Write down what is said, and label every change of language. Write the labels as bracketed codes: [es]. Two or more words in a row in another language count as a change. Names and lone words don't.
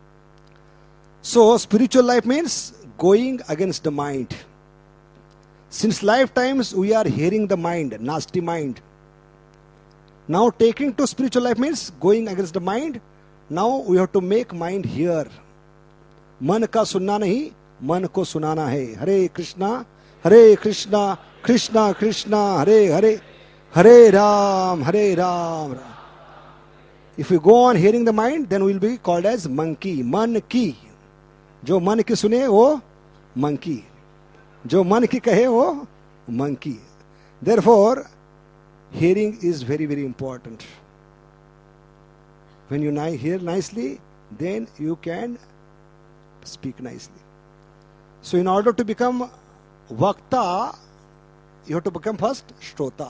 [en] So spiritual life means going against the mind. Since lifetimes we are hearing the mind, nasty mind. Now taking to spiritual life means going against the mind. Now we have to make mind hear. [hi] मन का सुनना नहीं, मन को सुनाना है. Hare Krishna, Krishna Krishna, Hare Hare, Hare Ram, Ram. [en] If we go on hearing the mind, then we will be called as monkey. [hi] मन की। जो मन की सुने, वो monkey. जो मन की कहे, वो monkey. [en] Therefore, hearing is very, very important. When you hear nicely, then you can speak nicely. So in order to become Vakta, you have to become first Shrota.